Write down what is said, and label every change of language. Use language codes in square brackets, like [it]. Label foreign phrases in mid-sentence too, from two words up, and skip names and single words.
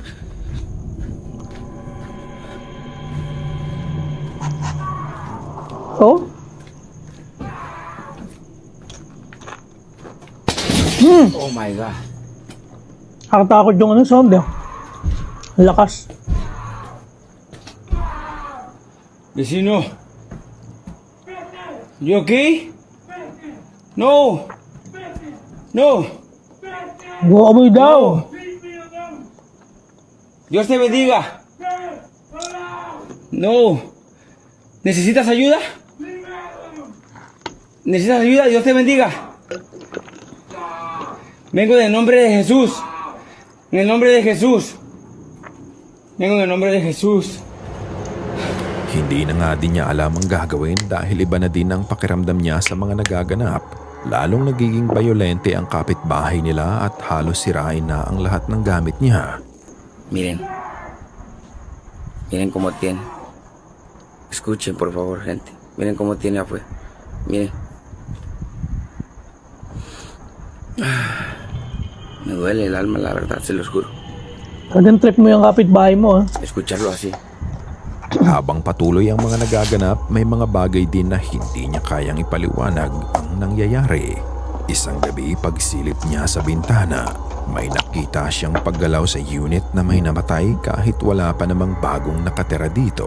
[en] Oh? Oh my God. [tl] Nakatakot yung ano sound eh. Ang lakas. [es] Vecino. [en] You okay? No. No. [tl] Gumamoy daw. [es] Dios te bendiga. No. ¿Necesitas ayuda? ¿Necesitas ayuda? Dios te bendiga. Vengo en el nombre de Jesús. En el nombre de Jesús. Vengo en el nombre de Jesús. [tl] Hindi na nga din niya alam ang gagawin dahil iba na din ang pakiramdam niya sa mga nagaganap. Lalong nagiging bayolente ang kapitbahay nila at halos sirain na ang lahat ng gamit niya. [es] Miren. Miren cómo tiene. Escuchen, por favor, gente. Miren cómo tiene afuera. Miren. Me duele el alma, la verdad, se los juro. [tl] Talagang trip mo yung kapitbahay mo ah. [es] Escucharlo así. [tl] Habang patuloy ang mga nagaganap, may mga bagay din na hindi niya kayang ipaliwanag ang nangyayari. Isang gabi pagsilip niya sa bintana, may nakita siyang paggalaw sa unit na may namatay kahit wala pa namang bagong nakatira dito.